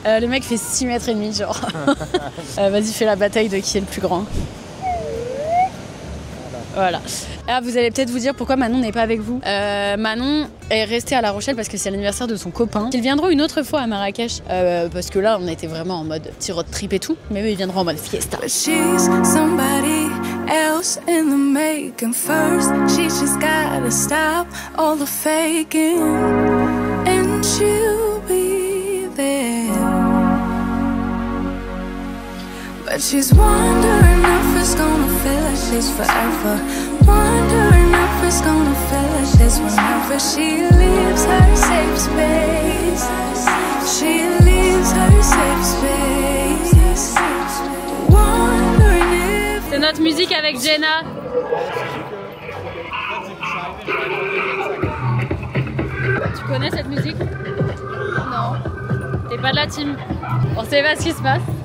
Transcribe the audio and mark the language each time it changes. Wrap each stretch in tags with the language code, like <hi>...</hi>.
<fr>Le mec fait 6 mètres et demi, genre. Vas-y, fais la bataille de qui est le plus grand. Voilà. Ah, vous allez peut-être vous dire pourquoi Manon n'est pas avec vous. Manon est restée à La Rochelle parce que c'est l'anniversaire de son copain. Ils viendront une autre fois à Marrakech parce que là, on était vraiment en mode petit road trip et tout. Mais eux, ils viendront en mode fiesta.</fr> <en>Else in the making first, she's just gotta stop all the faking, and she'll be there. But she's wondering if it's gonna feel like she's forever. Wondering if it's gonna feel like this whenever she leaves her safe space. She leaves her safe space. Wondering if.</en> <fr>C'est notre musique avec Jenna. Tu connais cette musique? Non. T'es pas de la team. On sait pas ce qui se passe.</fr>